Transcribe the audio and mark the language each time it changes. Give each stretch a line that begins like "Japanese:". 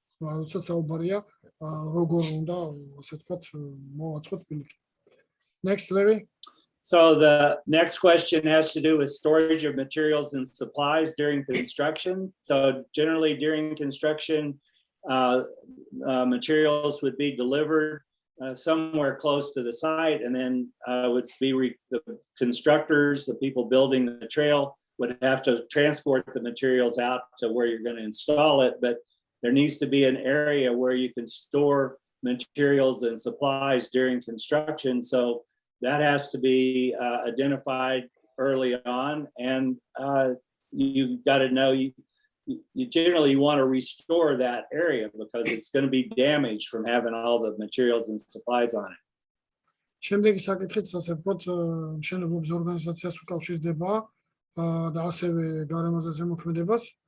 Georgian: როდესაც საუბარია როგორ უნდა ასე ვთქვათ მოვაწყოთ ბილიკი.
English: Next, Larry. So the next question has to do with storage of materials and supplies during construction. So generally during construction, materials would be delivered somewhere close to the site, and then would be the constructors, the people building the trail, would have to transport the materials out to where you're going to install it. But there needs to be an area where you can store materials and supplies during construction. So that has to be identified early on, and you've got to know you generally want to restore that area because it's going to be damaged from having all the materials and supplies on it.
Georgian: შემდეგი საკითხიც ასე ვთქვათ, მშენებლობის ორგანიზაციას უკავშირდება და ასევე გარემოზე ზემოქმედებას.